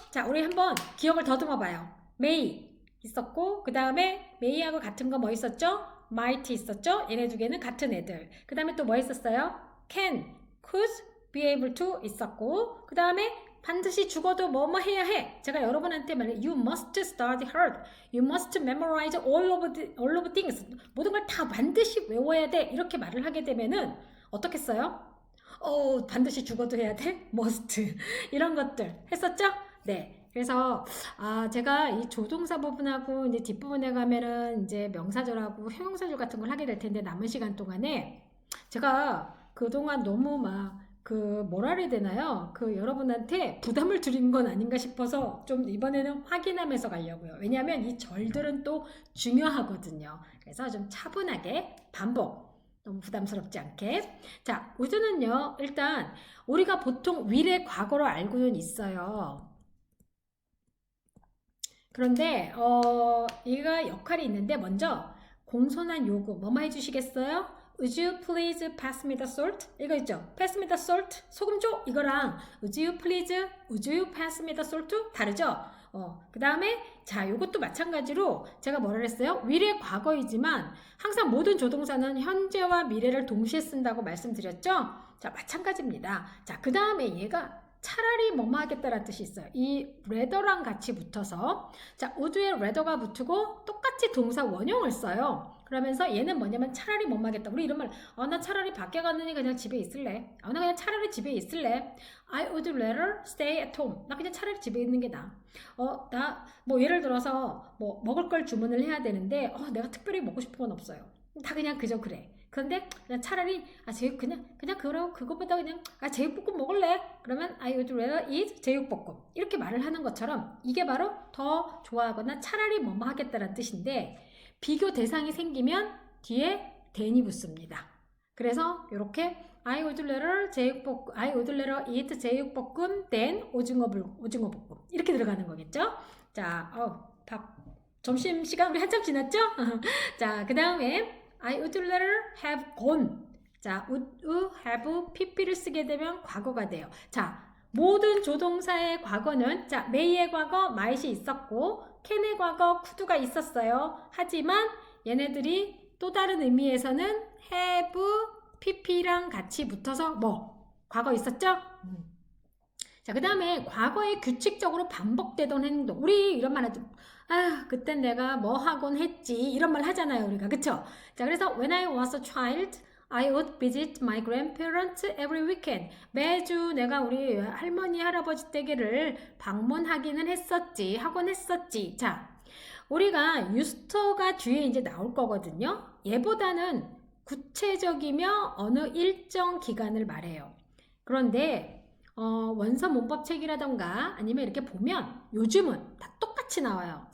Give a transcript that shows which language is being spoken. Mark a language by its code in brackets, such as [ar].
[ko] 자, 우리 한번 기억을 더듬어 봐요. may 있었고, 그 다음에 may하고 같은 거 뭐 있었죠? might 있었죠? 얘네 두 개는 같은 애들. 그 다음에 또 뭐 있었어요? can, could, be able to 있었고, 그 다음에 반드시 죽어도 뭐뭐 해야 해. 제가 여러분한테 말해, [en] you must study hard. You must memorize all of things. [ko] 모든 걸 다 반드시 외워야 돼. 이렇게 말을 하게 되면은 어떻겠어요? 반드시 죽어도 해야 돼? must. 이런 것들 했었죠? 네. 그래서 제가 이 조동사 부분하고 이제 뒷부분에 가면은 이제 명사절하고 형용사절 같은 걸 하게 될 텐데 남은 시간 동안에 제가 그동안 너무 뭐라 그래야 되나요? 여러분한테 부담을 드리는 건 아닌가 싶어서 좀 이번에는 확인하면서 가려고요. 왜냐하면 이 절들은 또 중요하거든요. 그래서 좀 차분하게 반복. 너무 부담스럽지 않게. 자, 우주는요, 일단 우리가 보통 will의 과거로 알고는 있어요. 그런데 얘가 역할이 있는데 먼저 공손한 요구 뭐뭐 해주시겠어요? [en] Would you please pass me the salt? [ko] 이거 있죠? [en] Pass me the salt? [ko] 소금 줘? 이거랑 [en] Would you pass me the salt? [ko] 다르죠? 그 다음에 자, 요것도 마찬가지로 제가 뭐라 했어요? will의 과거이지만 항상 모든 조동사는 현재와 미래를 동시에 쓴다고 말씀드렸죠? 자, 마찬가지입니다. 자, 그 다음에 얘가 차라리 뭐뭐 하겠다라는 뜻이 있어요. 이 rather랑 같이 붙어서 자, would에 rather가 붙고 똑같이 동사 원형을 써요. 그러면서 얘는 뭐냐면 차라리 못 마겠다. 우리 이런 말, 나 차라리 밖에 가느니 그냥 집에 있을래. 나 그냥 차라리 집에 있을래. [en] I would rather stay at home. [ko] 나 그냥 차라리 집에 있는 게 나아. 나 뭐 예를 들어서 뭐 먹을 걸 주문을 해야 되는데 내가 특별히 먹고 싶은 건 없어요. 다 그냥 그저 그래. 그런데 그냥 차라리 제육 그냥 그거보다 그냥 제육볶음 먹을래. 그러면 [en] I would rather eat 제육볶음. [ko] 이렇게 말을 하는 것처럼 이게 바로 더 좋아하거나 차라리 뭐뭐 하겠다라는 뜻인데 비교 대상이 생기면 뒤에 than이 붙습니다. 그래서 이렇게 [en] I would rather eat [ko] 제육볶음 [en] than [ko] 오징어 볶음 이렇게 들어가는 거겠죠. 자, 점심 시간 우리 한참 지났죠? 자, 그 다음에 [en] I would rather have gone. [ko] 자, would have pp를 쓰게 되면 과거가 돼요. 자, 모든 조동사의 과거는 자, may의 과거 might이 있었고 can의 과거 could가 있었어요. 하지만 얘네들이 또 다른 의미에서는 have pp랑 같이 붙어서 과거 있었죠? 자, 그 다음에 과거에 규칙적으로 반복되던 행동. 우리 이런 말 하죠. 그땐 내가 뭐 하곤 했지. 이런 말 하잖아요, 우리가. 그쵸? 자, 그래서 [en] when I was a child, I would visit my grandparents every weekend. [ko] 매주 내가 우리 할머니, 할아버지 댁을 방문하기는 하곤 했었지. 자, 우리가 use가 뒤에 이제 나올 거거든요. 얘보다는 구체적이며 어느 일정 기간을 말해요. 그런데 원서 문법 책이라던가 아니면 이렇게 보면 요즘은 다 똑같이 나와요.